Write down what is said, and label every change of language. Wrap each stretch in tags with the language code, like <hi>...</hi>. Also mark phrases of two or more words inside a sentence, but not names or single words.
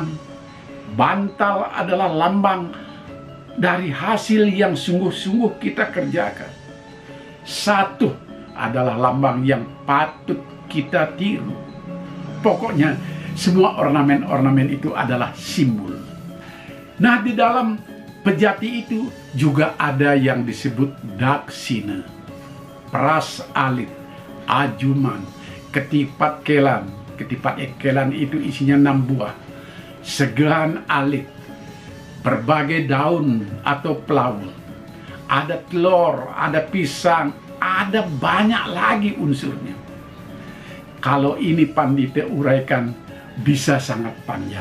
<id>Bantal adalah lambang dari hasil yang sungguh-sungguh kita kerjakan. Satu adalah lambang yang patut kita tiru. Pokoknya semua ornamen-ornamen itu adalah simbol. Nah, di dalam pejati itu juga ada yang disebut daksina, peras alit, ajuman, ketipat kelan. Ketipat kelan itu isinya 6 buah. Segehan alit, berbagai daun atau pelaut, ada telur, ada pisang, ada banyak lagi unsurnya. Kalau ini pandita uraikan bisa sangat panjang.</id>